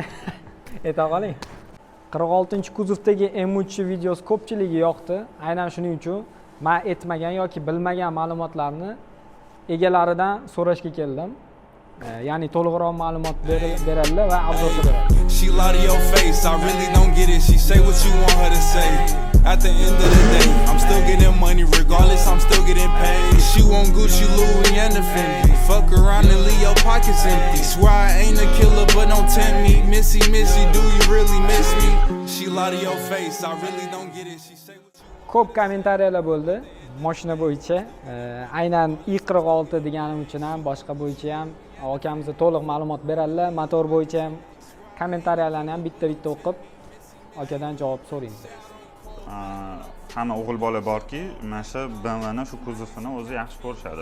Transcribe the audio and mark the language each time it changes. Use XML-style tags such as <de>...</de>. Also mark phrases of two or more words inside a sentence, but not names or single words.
<uz>Ayta qoling. 46-kuzovdagi M3 videosi ko'pchiligiga yoqdi. Aynan shuning uchun men aytmagan yoki bilmagan ma'lumotlarni egalaridan so'rashga keldim. Ya'ni to'liqroq ma'lumot beradilar va obzor beradi.</uz> <en>She lie to your face, I really don't get it. She say what you want her to say. At the end of the day, I'm still getting money regardless, I'm still getting paid. She want Gucci, Louis, and the Fendi. Fuck around and leave your pockets empty. Swear I ain't a killer, but don't tempt me. Missy, Missy, do you really miss me? She lie to your face, I really don't get it. She say what you want.</en> <uz>Ko'p kommentariyalar bo'ldi mashina bo'yicha. Aynan i46 deganim uchun ham, boshqa bo'yicha ham akamizga to'liq ma'lumot beradilar. Motor bo'yicha ham kommentariyalarni ham bitta-bitta o'qib, akadan javob so'raymiz. Hamma o'g'il bola borki, mana shu BMWni shu kuzovini o'zi yaxshi ko'rishadi.</uz>